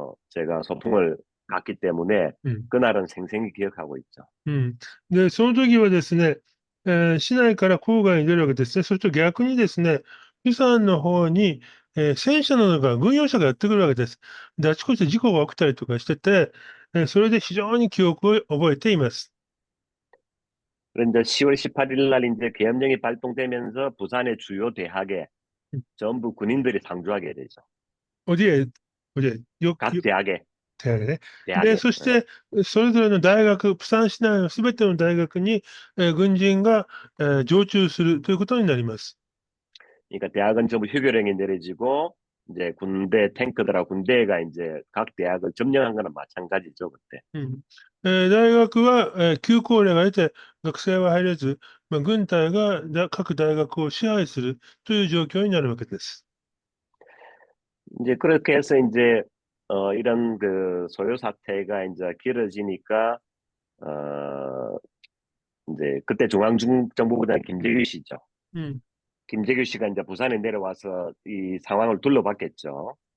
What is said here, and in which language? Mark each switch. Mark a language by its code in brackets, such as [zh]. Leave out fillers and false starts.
[ko] 제가 소풍을 갔기 때문에 うん、 그날은 생생히 기억하고 있죠. うん。 [ja] で、その時はですね、市内から郊外に出るわけですね。そして逆にですね、釜山の方に、戦車などが、軍用車がやってくるわけです。で、あちこちで事故が起きたりとかしてて、それで非常に記憶を覚えています。 [ko] 그런데 10월 18일 날 이제 계엄령이 발동되면서 부산의 주요 대학에 전부 군인들이 상주하게 되죠. おじえ、 각 대학에, [ja] 手挙げね。で、 [ko] 대학에. [ja] そし [ko] 예. [ja] て、それぞれの大学、釜山市内のすべての大学に、軍人が、常駐するということになります。 [ko] 그러니까 대학은 전부 휴교령이 내려지고 이제 군대 탱크들하고 군대가 이제 각 대학을 점령한 거는 마찬가지죠, 그때. うん。 [ja] 大学は、休校令が出て、学生は入れず、軍隊が各大学を支配するという状況になるわけです。 [ko] 이제 그렇게 해서 이제 이런 그 소요 사태가 이제 길어지니까 어 이제 그때 중앙정보부장 김재규 씨죠. うん。 김재규 씨가 이제 부산에 내려와서 이 상황을 둘러봤겠죠.